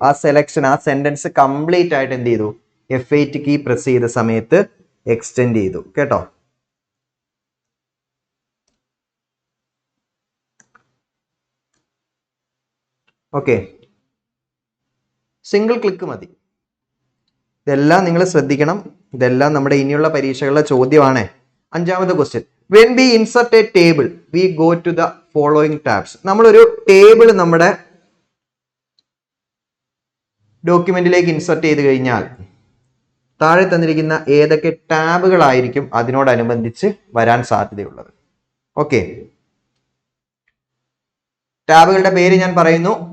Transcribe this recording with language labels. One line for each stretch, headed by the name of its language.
Malayalam: ആ സെലക്ഷൻ, ആ sentence complete ആയിട്ട് എന്ത് ചെയ്തു? F8 കീ പ്രസ് ചെയ്ത സമയത്ത് എക്സ്റ്റെൻഡ് ചെയ്തു. കേട്ടോ? ഓക്കെ, സിംഗിൾ ക്ലിക്ക് മതി. ഇതെല്ലാം നിങ്ങൾ ശ്രദ്ധിക്കണം. ഇതെല്ലാം നമ്മുടെ ഇനിയുള്ള പരീക്ഷകളുടെ ചോദ്യമാണ്. അഞ്ചാമത്തെ question,
English: when we insert a table we go to the following tabs.
Malayalam: നമ്മളൊരു ടേബിൾ നമ്മുടെ ഡോക്യുമെന്റിലേക്ക് ഇൻസർട്ട് ചെയ്ത് കഴിഞ്ഞാൽ താഴെ തന്നിരിക്കുന്ന ഏതൊക്കെ ടാബുകളായിരിക്കും അതിനോടനുബന്ധിച്ച് വരാൻ സാധ്യതയുള്ളത്? ഓക്കെ, ടാബുകളുടെ പേര് ഞാൻ പറയുന്നു.